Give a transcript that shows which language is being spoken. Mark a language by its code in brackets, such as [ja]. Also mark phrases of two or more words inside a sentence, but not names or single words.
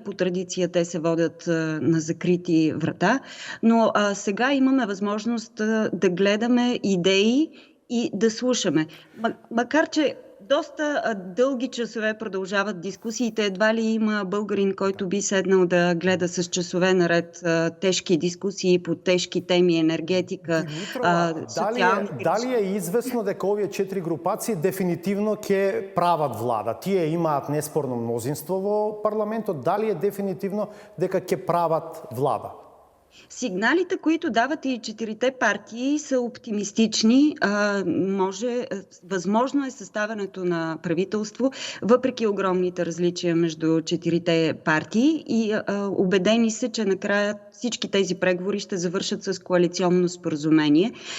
[bg] По традиция те се водят на закрити врата, но сега имаме възможност да гледаме идеи и да слушаме. Макар че доста дълги часове продължават дискусиите, едва ли има българин, който би седнал да гледа с часове наред тежки дискусии по тежки теми, енергетика, социални... [mk] Дали е известно дека овие 4 групации дефинитивно ќе прават влада? Тие имаат неспорно мнозинство во парламентот, дали е дефинитивно дека ќе прават влада? [bg] Сигналите, които дават и 4-те партии, са оптимистични. Възможно е съставянето на правителство, въпреки огромните различия между 4-те партии, и убедени се, че накрая всички тези преговори ще завършат с коалиционно споразумение.